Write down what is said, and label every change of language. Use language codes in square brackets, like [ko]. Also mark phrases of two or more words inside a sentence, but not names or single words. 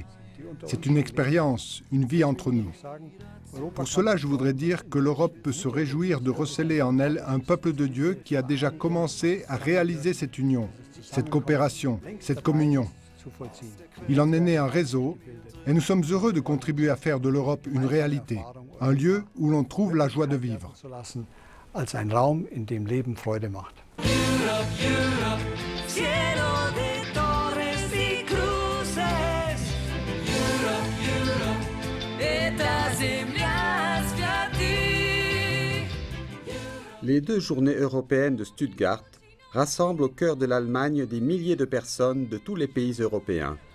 [fr] C'est une expérience, une vie entre nous. Pour cela, je voudrais dire que l'Europe peut se réjouir de recéler en elle un peuple de Dieu qui a déjà commencé à réaliser cette union. cette coopération, cette communion. Il en est né un réseau et nous sommes heureux de contribuer à faire de l'Europe une réalité, un lieu où l'on trouve la joie de vivre. [de] Als ein Raum, in dem Leben Freude macht. [fr] Les 2 journées européennes de Stuttgart rassemblent au cœur de l'Allemagne des milliers de personnes de tous les pays européens.